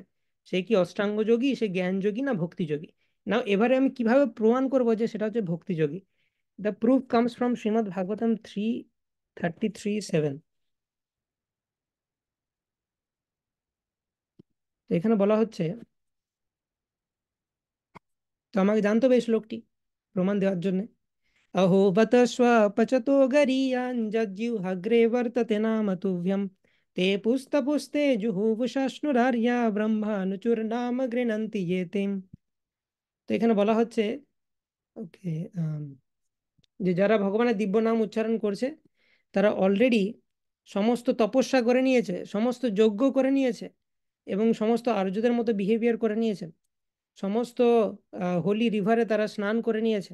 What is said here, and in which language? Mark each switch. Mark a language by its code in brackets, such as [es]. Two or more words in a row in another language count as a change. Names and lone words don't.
[bn] সে কি অষ্টাঙ্গ যোগী, সে জ্ঞান যোগী, না ভক্তি যোগী। না, এবারে আমি কিভাবে প্রমাণ করবো যে সেটা হচ্ছে ভক্তি যোগী? [en] The proof comes from Srimad Bhagavatam 3:33-7. [bn] তো এখানে বলা হচ্ছে, তো আমাকে জানতে হবে এই শ্লোকটি প্রমাণ দেওয়ার জন্য। [sa] अहो बत स्वपचतो गरीयाञ्जज्जिह्वाग्रे वर्तते नाम तुभ्यं ते पुस्तपुस्ते जुहुवुषाश्नुरार्या ब्रह्मानुचुर्नाम गृह्णन्ति ये तेम। [bn] তো এখানে বলা হচ্ছে, ওকে, যে যারা ভগবানের দিব্য নাম উচ্চারণ করছে তারা অলরেডি সমস্ত তপস্যা করে নিয়েছে, সমস্ত যজ্ঞ করে নিয়েছে, এবং সমস্ত আর্যদের মতো বিহেভিয়ার করে নিয়েছে, সমস্ত [en] holy river [bn] তারা স্নান করে নিয়েছে।